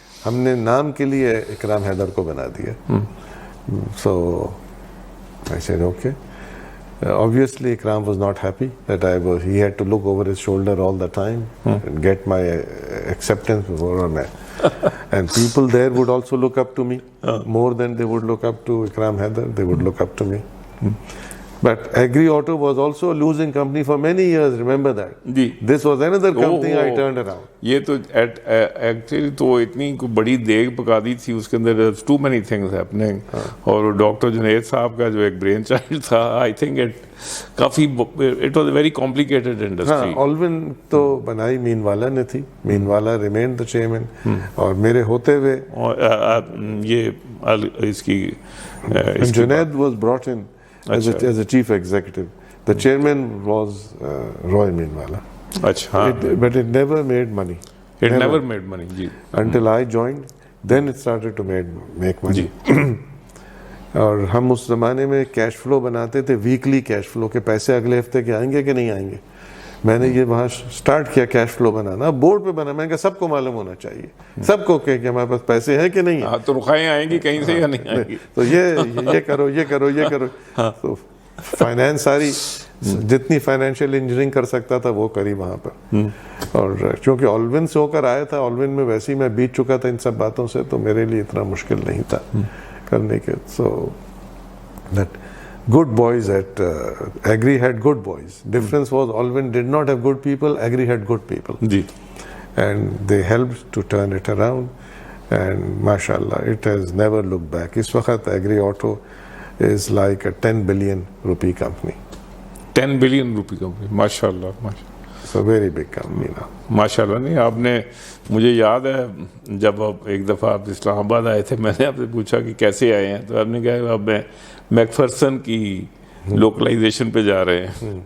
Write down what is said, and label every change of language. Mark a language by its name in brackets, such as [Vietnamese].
[Urdu] ہم نے نام کے لیے اکرام حیدر کو بنا دیا. [English] So I said okay. Obviously Ikram was not happy that he had to look over his shoulder all the time and get my acceptance before me. And people there would also look up to me more than they would look up to Ikram Haider. They would look up to me. But Agri Auto was also a losing company for many years, remember that. [Urdu] جی. [English] This was another company I turned around. [Urdu] یہ تو actually تو اتنی بڑی دیگ پکا دی تھی اس کے اندر, [English] Too many things happening. [Urdu] اور ڈاکٹر جنید صاحب کا جو ایک برین چائلڈ تھا, [English] I think [Urdu] coffee [English] It was a very complicated industry. [Urdu] آلون تو بنائی مین والا نے تھی, مین والا [English] remained the chairman, [Urdu] اور میرے ہوتے ہوئے یہ اس کی [English] Junaid was brought in as a chief executive. The chairman was Roy Meenwala. [Urdu] Achha. [English] But it never made money. It never made money. [Urdu] Ji. [English] Until I joined, then it started to make money. [Urdu] اور ہم اس زمانے میں cash flow بناتے تھے, weekly cash flow, کے پیسے اگلے ہفتے کے آئیں گے کہ نہیں آئیں گے. میں نے یہ وہاں سٹارٹ کیا کیش فلو بنانا, بورڈ پہ بنا. میں نے کہا سب کو معلوم ہونا چاہیے, سب کو کہ ہمارے پاس پیسے ہیں کہ نہیں. تنخواہیں آئیں گی کہیں سے یا نہیں آئیں گی, تو یہ کرو, یہ کرو, یہ کرو. تو فائنینس ساری جتنی فائنینشیل انجینئرنگ کر سکتا تھا وہ کری وہاں پر. اور چونکہ آلون سے ہو کر آیا تھا, آلون میں ویسے ہی میں بیت چکا تھا ان سب باتوں سے, تو میرے لیے اتنا مشکل نہیں تھا کرنے کے. [English] So that good boys at Agri had good boys. Difference was Alvin did not have good people, Agri had good people. [Urdu] جی. [English] And they helped to turn it around. And mashallah, it has never looked back. [Urdu] Is waqt [English] Agri Auto is like a 10 billion rupee company. 10 billion rupee company. MashaAllah. It's a very big company now. [Urdu] ماشاء اللہ. نہیں آپ نے, مجھے یاد ہے جب آپ ایک دفعہ آپ اسلام آباد آئے تھے, میں نے آپ سے پوچھا کہ کیسے آئے ہیں, تو آپ نے کہا اب میں میکفرسن کی لوکلائزیشن پہ جا رہے ہیں.